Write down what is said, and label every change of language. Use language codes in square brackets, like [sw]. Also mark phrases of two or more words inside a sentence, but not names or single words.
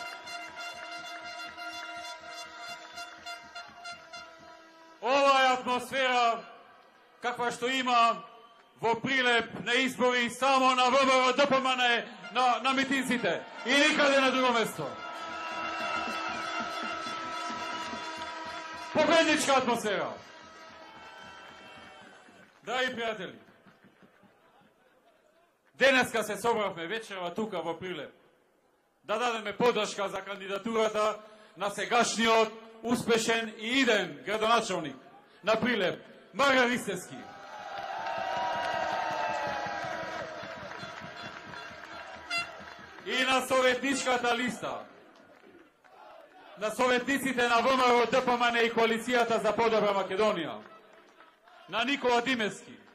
[mk] Ova je atmosfera kakva što ima vo Prilep na izbori samo na VMRO Depomane na mitincite i nikade na drugo mesto. Pobednička atmosfera. Dragi prijatelji, deneska se собравме вечерва тука во Прилеп да дадеме подршка за кандидатурата на сегашниот успешен и иден градоначалник на Прилеп, Марјан Ристевски. И на советничката листа, на советниците на ВМРО ДПМН и Коалицијата за Подобра Македонија, на Никола Димевски,